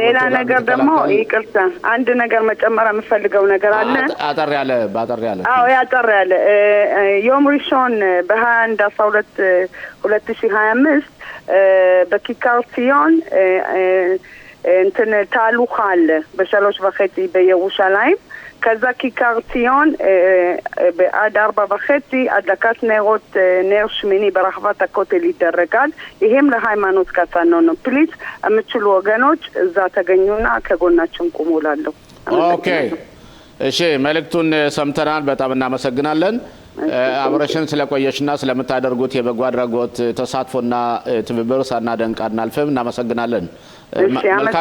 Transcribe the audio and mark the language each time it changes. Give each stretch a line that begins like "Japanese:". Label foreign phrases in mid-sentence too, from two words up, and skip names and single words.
Amharic: ሌላ ነገር ደግሞ ይቅርታ አንድ ነገር መጨመር የምፈልገው ነገር አለ አጠር ያለ ያጠር ያለ
Hebrew: יום ראשון
Amharic: በ21 12 2025
Hebrew: בכיכר ציון
Amharic: እንትን ታሉኻ አለ
Hebrew: ב3:30 בירושלים
Amharic: ከዛ
Hebrew: כיכר ציון עד 4:30 הדלקת נרות נר שמיני ברחבת הכותל
Amharic: ይደረጋል ይሄም ለሃይማኖት ካሳ ነው ፕሊዝ አምችሉ ወገኖች እዛ ተገኙና ከጎናችን ቆሙላለሁ ኦኬ እሺ መልእክቱን ሰምተናል በጣም እናመሰግናለን አብረሽን ስለቆየሽና ስለምታደርጉት የበጎ አድራጎት ተሳትፎና ትብብር ሳናደንቅ አናልፍም እናመሰግናለን መልካም ቆይታ መቅደስ